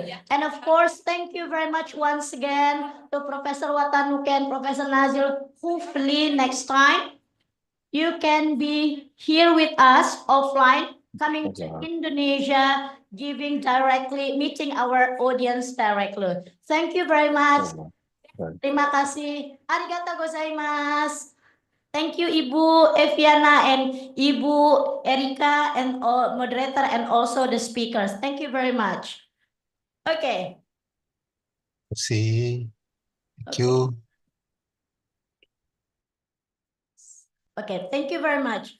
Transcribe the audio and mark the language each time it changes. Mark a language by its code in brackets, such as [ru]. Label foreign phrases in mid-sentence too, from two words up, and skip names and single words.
[en] And of course, thank you very much once again to Professor Watanuke and Professor Nazil. Hopefully next time you can be here with us offline, coming to Indonesia, meeting our audience directly. Thank you very much. [id] Terima kasih. [ja] ありがとうございます. [en] Thank you, Ibu Eviana and Ibu Erika and all moderator and also the speakers. Thank you very much. Okay. See. Thank you. Okay, thank you very much.